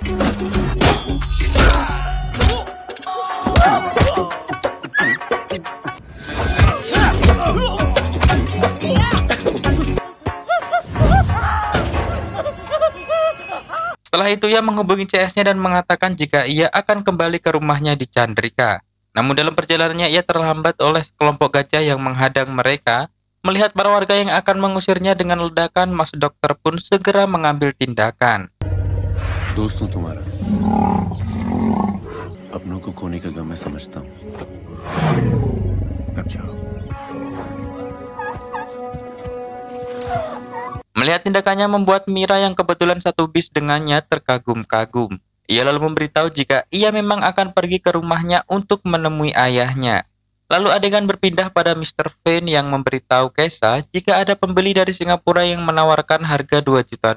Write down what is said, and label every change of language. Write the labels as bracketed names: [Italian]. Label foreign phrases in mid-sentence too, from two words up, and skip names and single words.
[Indonesian] Setelah itu ia menghubungi CS-nya dan mengatakan jika ia akan kembali ke rumahnya di Chandrika. Namun dalam perjalanannya ia terhambat oleh sekelompok gajah yang menghadang mereka. Melihat para warga yang akan mengusirnya dengan ledakan, Mas Dokter pun segera mengambil tindakan. [Hindi] दोस्तों तुम्हारा अपनों को खोने का गम मैं समझता हूँ अब जाओ. [Indonesian] Melihat tindakannya membuat Mira yang kebetulan satu bis dengannya terkagum-kagum. Ia lalu memberitahu jika ia memang akan pergi ke rumahnya untuk menemui ayahnya. Lalu adegan berpindah pada Mr. Fane yang memberitahu Kesa jika ada pembeli dari Singapura yang menawarkan harga $2 juta.